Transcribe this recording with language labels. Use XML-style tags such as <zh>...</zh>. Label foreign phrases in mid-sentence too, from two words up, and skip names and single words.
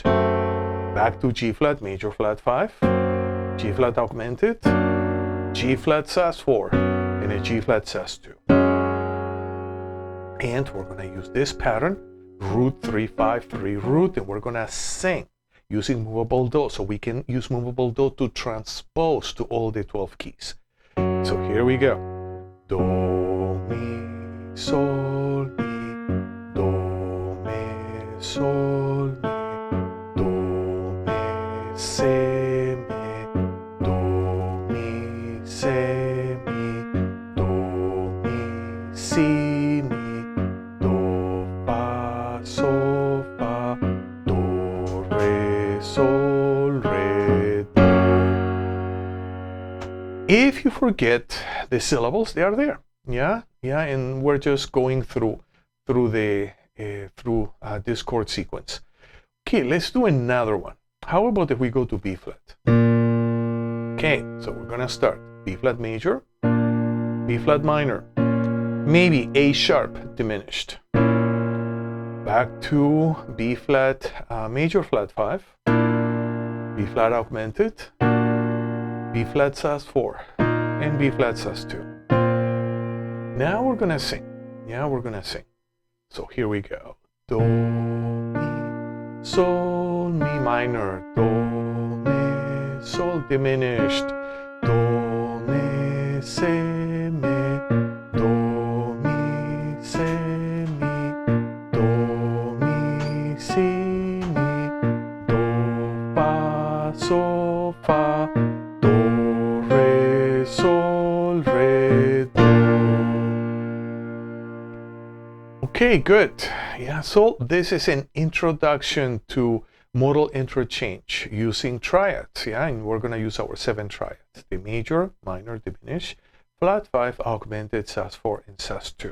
<en>Back to G flat major flat 5, G flat augmented, G flat sus4, and a G flat sus2. And we're gonna use this pattern, root 3 5 3 root, and we're gonna sing using movable do, so we can use movable do to transpose to all the 12 keys. So here we go. Do, mi, sol, mi, do, mi, sol, mi, do, mi, se, mi, do, mi, se, mi, do, mi, si, mi, do, fa, sol, fa, do, re, sol, re, do. If you forget the syllables, they are there. Yeah, and we're just going through this chord sequence. Okay, let's do another one. How about if we go to B flat? Okay, so we're gonna start B flat major, B flat minor, maybe A sharp diminished. Back to B flat major flat 5, B flat augmented, B flat sus4, and B flat sus2. Now we're gonna sing. Yeah, we're gonna sing. So here we go. Do, mi, sol, mi minor, do, mi, sol diminished, do, mi, se, mi, do, mi, se, mi, do, mi, si, mi, do, fa, sol, fa, do, re, sol, re, do. Okay, good. Yeah, so this is an introduction to modal interchange using triads. Yeah, and we're going to use our 7 triads: the major, minor, diminish, flat 5, augmented, sus4, and sus2.</en>